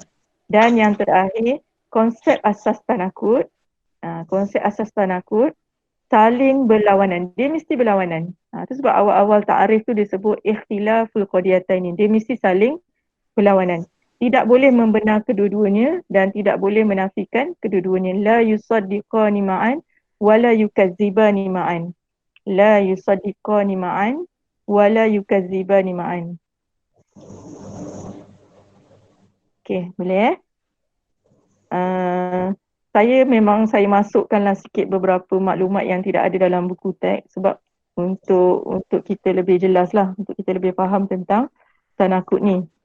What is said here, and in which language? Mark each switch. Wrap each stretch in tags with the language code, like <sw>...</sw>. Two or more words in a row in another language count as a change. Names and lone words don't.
<ms>Dan yang terakhir, konsep asas tanakut. Konsep asas tanakut saling berlawanan. Dia mesti berlawanan. Itu sebab awal-awal ta'arif tu disebut</ms> <ar>اختلاف القضيتين.</ar> <ms>Dia mesti saling berlawanan. Tidak boleh membenar kedua-duanya dan tidak boleh menafikan kedua-duanya.</ms> <ar>لا يصدقان معا ولا يكذبان معا. لا يصدقان معا ولا يكذبان معا.</ar> <ms>Okey, boleh saya masukkanlah sikit beberapa maklumat yang tidak ada dalam buku teks sebab untuk kita lebih jelas lah, untuk kita lebih faham tentang tanakut ni.</ms>